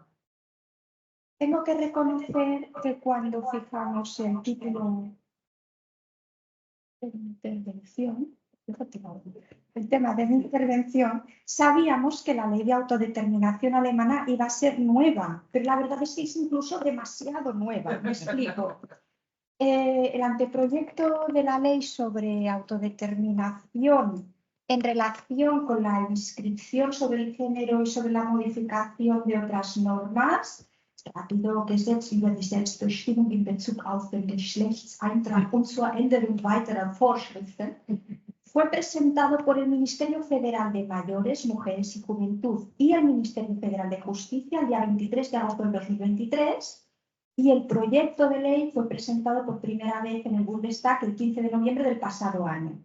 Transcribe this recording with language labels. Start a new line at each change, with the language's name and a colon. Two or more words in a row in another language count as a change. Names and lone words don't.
Spanish: Tengo que reconocer que cuando fijamos el título de mi intervención, el tema de mi intervención, sabíamos que la ley de autodeterminación alemana iba a ser nueva, pero la verdad es que es incluso demasiado nueva. Me explico. El anteproyecto de la ley sobre autodeterminación en relación con la inscripción sobre el género y sobre la modificación de otras normas, rápido
German: Gesetz über die Selbstbestimmung in Bezug auf den Geschlechtseintrag und zur Änderung weiterer Vorschriften,
Spanish: fue presentado por el Ministerio Federal de Mayores, Mujeres y Juventud y el Ministerio Federal de Justicia el día 23 de agosto del 2023 y el proyecto de ley fue presentado por primera vez en el Bundestag el 15 de noviembre del pasado año.